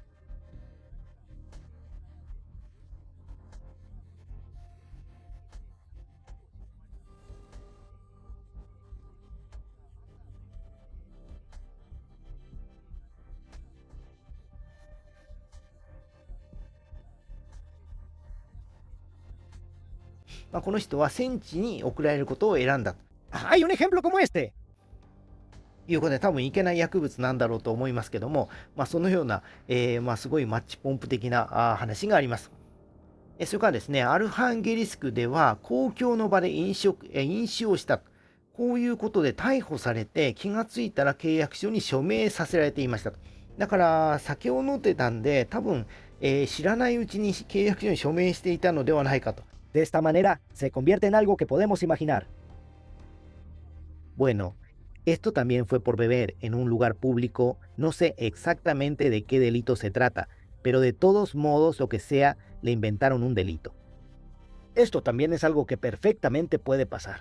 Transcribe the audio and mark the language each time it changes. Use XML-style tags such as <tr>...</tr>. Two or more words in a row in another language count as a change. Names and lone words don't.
<es>¡Hay un ejemplo como este!</es> <ja>いうことで多分いけない薬物なんだろうと思いますけども、そのような、すごいマッチポンプ的な話があります。それからですね、アルハンゲリスクでは公共の場で飲酒をした。こういうことで逮捕されて気がついたら契約書に署名させられていましたと。だから酒を飲んでたんで多分、知らないうちに契約書に署名していたのではないかと。</ja> <es>De esta manera se convierte en algo que podemos imaginar. Bueno, esto también fue por beber en un lugar público. No sé exactamente de qué delito se trata, pero de todos modos, lo que sea, le inventaron un delito. Esto también es algo que perfectamente puede pasar.</es>